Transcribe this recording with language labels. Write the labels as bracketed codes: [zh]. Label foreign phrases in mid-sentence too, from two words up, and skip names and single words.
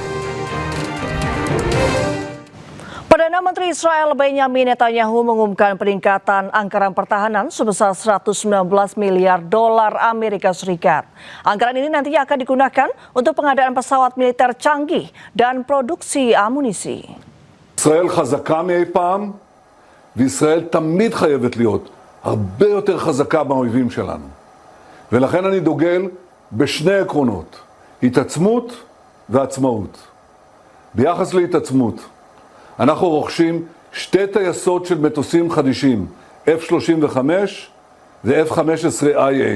[id] Perdana Menteri Israel Benjamin Netanyahu mengumumkan peningkatan anggaran pertahanan sebesar 119 miliar dolar Amerika Serikat. Anggaran ini nantinya akan digunakan untuk pengadaan pesawat militer canggih dan produksi amunisi. [he] ישראל חזקה מאי פעם, וישראל תמיד חייבת להיות הרבה יותר חזקה מהאויבים שלנו. ולכן אני דוגל בשני עקרונות, התעצמות ועצמאות. ביחס להתעצמות, אנחנו רוכשים שתי טייסות של מטוסים חדישים, F-35 ו-F-15IA.